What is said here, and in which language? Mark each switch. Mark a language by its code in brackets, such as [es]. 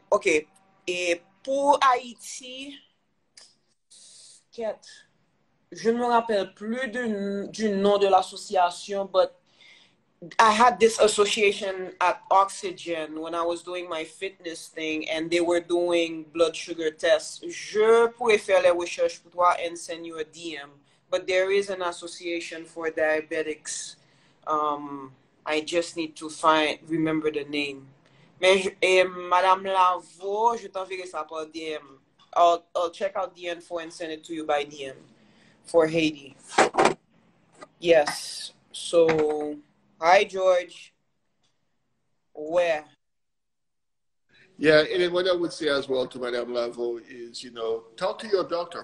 [en] Okay, [fr] et pour Haïti, je ne me rappelle plus du nom de l'association, [en] but I had this association at Oxygen when I was doing my fitness thing, and they were doing blood sugar tests. [fr] Je pourrais faire les recherches pour toi [en] and send you a DM. But there is an association for diabetics. I just need to remember the name. [fr] Mais Madame Lavo, je t'enverrai ça par DM. [en] I'll check out the info and send it to you by DM for Haiti. Yes. So, hi George. Where? Yeah, and then what I would say as well to Madame Lavo is, talk to your doctor.